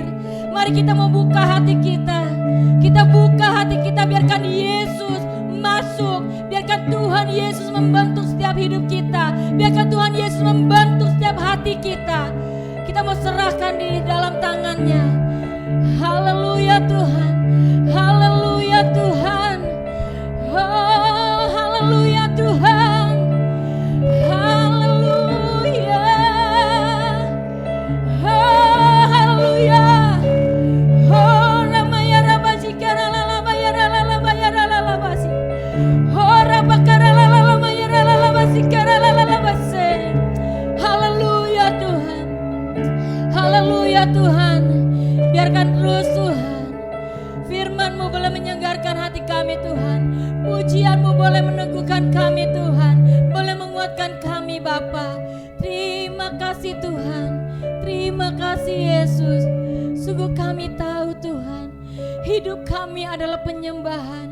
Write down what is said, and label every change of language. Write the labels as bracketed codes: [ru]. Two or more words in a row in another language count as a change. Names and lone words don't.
[id] Mari kita mau buka hati kita. Kita buka hati kita, biarkan Yesus masuk. Biarkan Tuhan Yesus membentuk setiap hidup kita. Biarkan Tuhan Yesus membentuk setiap hati kita. Kita mau serahkan di dalam tangannya. Haleluya Tuhan. Haleluya Tuhan. Oh, haleluya Tuhan. Haleluya. Oh, haleluya. Oh, ramaya rabasika lalamaya lalamaya lalamasi. Oh, rabakara lalamaya lalamasika lalamase. Haleluya Tuhan. Haleluya Tuhan. Biarkan terus Tuhan firman-Mu boleh menyegarkan hati kami Tuhan. Pujian-Mu boleh meneguhkan kami Tuhan. Boleh menguatkan kami Bapa. Terima kasih Tuhan. Terima kasih Yesus. Sungguh kami tahu Tuhan, hidup kami adalah penyembahan.